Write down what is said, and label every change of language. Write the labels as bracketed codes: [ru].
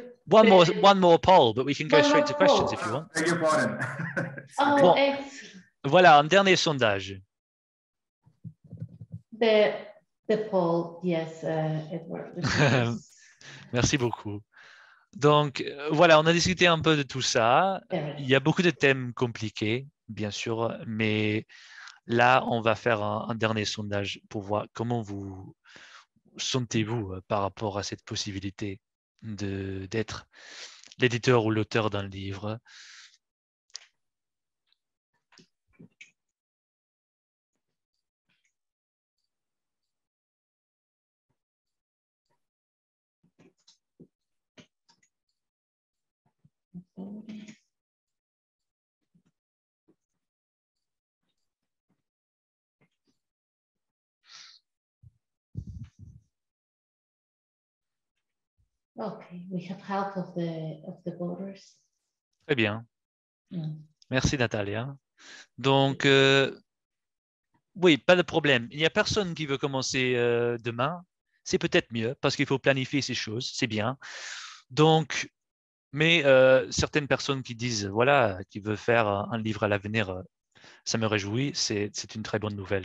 [en] one more poll, but we can go straight to questions if you want. Beg your pardon. Oh, [fr] Bon, [en] excellent. [fr] voilà, un dernier sondage. [en] The poll, yes, Edward. [fr] Merci beaucoup. Donc, voilà, on a discuté un peu de tout ça. Il y a beaucoup de thèmes compliqués, bien sûr, mais là, on va faire un dernier sondage pour voir comment vous sentez-vous par rapport à cette possibilité d'être l'éditeur ou l'auteur d'un livre. [en] Okay, we have half of the voters. [fr] Très bien. Merci Natalia. Donc, oui, pas de problème. Il n'y a personne qui veut commencer demain. C'est peut-être mieux parce qu'il faut planifier ces choses, c'est bien. Donc, mais certaines personnes qui disent, voilà, qui veulent faire un livre à l'avenir, ça me réjouit, c'est une très bonne nouvelle.